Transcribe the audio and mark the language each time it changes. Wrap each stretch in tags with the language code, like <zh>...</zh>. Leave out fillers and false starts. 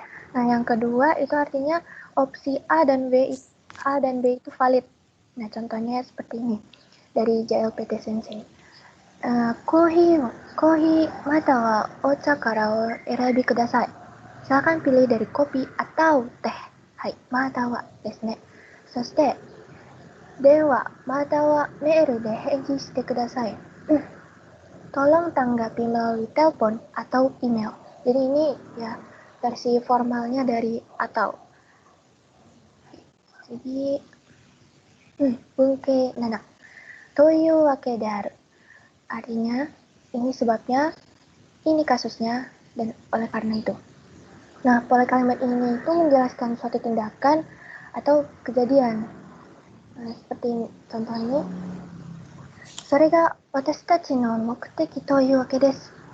<id>Nah, yang kedua itu artinya opsi A dan B itu valid. Nah, contohnya seperti ini dari JLPT Sensei.</id> <ja>Kohi mata wa ocha kara o erabi kudasai.</ja> <id>Silakan pilih dari kopi atau teh.</id> <ja>Hai, mata wa desu ne. そして、電話またはメールで返事してください.</ja> <id>Tolong tanggapi melalui telepon atau email. Jadi ini ya versi formalnya dari atau.</id> <ja>Jadi, bunke 7. というわけである.</ja> <id>Artinya, ini sebabnya, ini kasusnya, dan oleh karena itu. Nah, pola kalimat ini itu menjelaskan suatu tindakan atau kejadian. Nah, seperti ini, contoh ini.</id> <ja>それが私たちの目的というわけです.</ja>